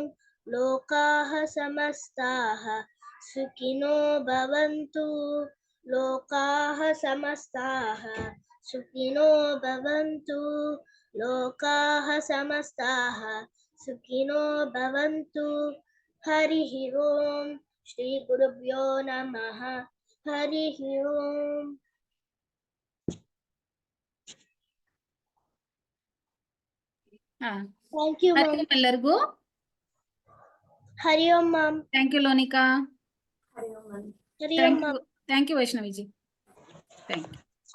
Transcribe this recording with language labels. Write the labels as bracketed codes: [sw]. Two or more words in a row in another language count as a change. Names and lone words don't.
[sa] ಲೋಕಾಃ ಸಮಸ್ತಾಃ ಸುಖಿನೋ ಭವಂತು, ಲೋಕಾಃ ಸಮಸ್ತಾಃ ಸುಖಿನೋ ಭವಂತು, ಲೋಕಾಃ ಸಮಸ್ತಾಃ ಸುಖಿನೋ ಭವಂತು. ಹರಿ ಓಂ. ಶ್ರೀ ಗುರುಭ್ಯೋ ನಮಃ. ಹರಿ ಓಂ. ಹಾ [en] thank you [sa] ಹರಿ [en] ಮ್ಯಾಮ್. [kn] ಓಂ ಎಲ್ಲರಿಗೂ. [sa] ಹರಿ ಓಂ [en] ಮ್ಯಾಮ್. thank you ಲೋನಿಕಾ. [sa] ಹರಿ ಓಂ ಮ್ಯಾಮ್. ಹರಿ ಓಂ ಮ್ಯಾಮ್. [en] thank you ವೈಷ್ಣವಿಜಿ. thank you.